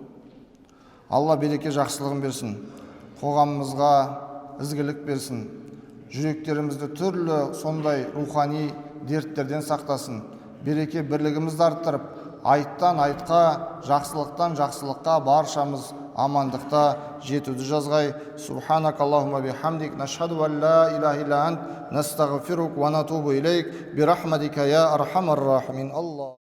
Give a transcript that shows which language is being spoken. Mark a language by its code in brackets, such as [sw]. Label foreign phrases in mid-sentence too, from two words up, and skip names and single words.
[kk] Алла береке жақсылығын берсін, қоғамымызға ізгілік берсін, жүректерімізді түрлі сондай рухани дерттерден сақтасын, береке бірлігімізді арттырып, айттан айтқа, жақсылықтан жақсылыққа баршамыз амандықта жетуді жазғай. [ar] سبحانك اللهم بحمدك نشهد أن لا إله إلا أنت نستغفرك و نتوب إليك برحمتك يا أرحم الراحمين. [kk] Алла.